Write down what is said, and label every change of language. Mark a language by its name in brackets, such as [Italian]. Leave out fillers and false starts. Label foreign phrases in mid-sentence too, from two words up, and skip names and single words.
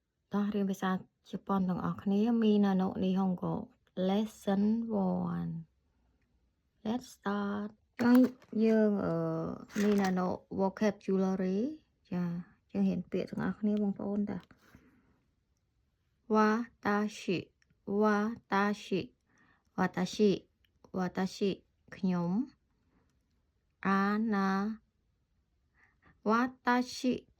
[Khmer] តោះរៀនភាសាជប៉ុនទាំងអស់គ្នាមីណាណូនីហុងកូ [English] lesson 1 let's start [Khmer] ចឹងយើងមីណាណូ vocabulary ចាយើងរៀនពាក្យទាំងអស់គ្នាបងប្អូនតា [Japanese] わたしわたしわたしわたし [Khmer] ខ្ញុំអាណាវ៉ាតាស៊ីតា